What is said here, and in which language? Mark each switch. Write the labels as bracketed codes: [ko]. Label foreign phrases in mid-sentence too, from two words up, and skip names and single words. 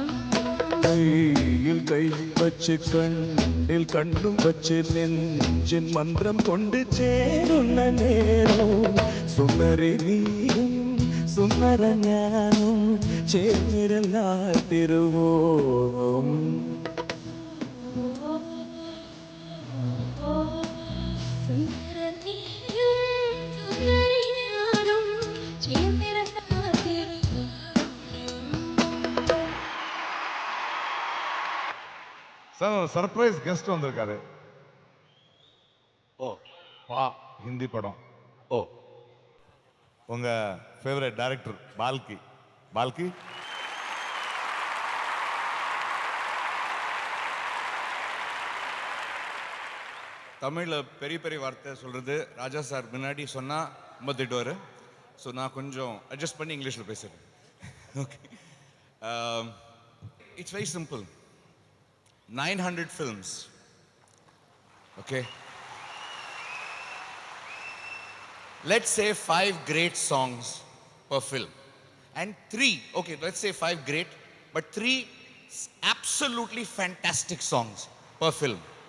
[ml] കയ്യിൽ കൈ വച്ച് കണ്ണിൽ കണ്ണും വച്ച് നെഞ്ചിൻ മന്ത്രം കൊണ്ട് ചേരുന്ന നേരം സുന്ദരി നീയും സുന്ദര ഞാനും ചേർന്നിരുന്നാൽ തിരുവോണം സുന്ദര നീയും സുന്ദരി ഞാനും ചേർന്നിരുന്നാൽ [ta] சார் [en] surprise guest [ta] வந்திருக்காரு. ஓ வா ஹிந்தி படம். ஓ உங்க [en] favourite director [ta] பால்கி. பால்கி தமிழில் பெரிய பெரிய வார்த்தை சொல்கிறது ராஜா சார் முன்னாடி சொன்னால் ரொம்ப திட்டுவார். ஸோ நான் கொஞ்சம் அட்ஜஸ்ட் பண்ணி இங்கிலீஷில் பேசுகிறேன். ஓகே, [en] It's very simple. 900 films. Okay. Let's say 5 great songs per film. And 3, okay, let's say 5 great, but 3 absolutely fantastic songs per film.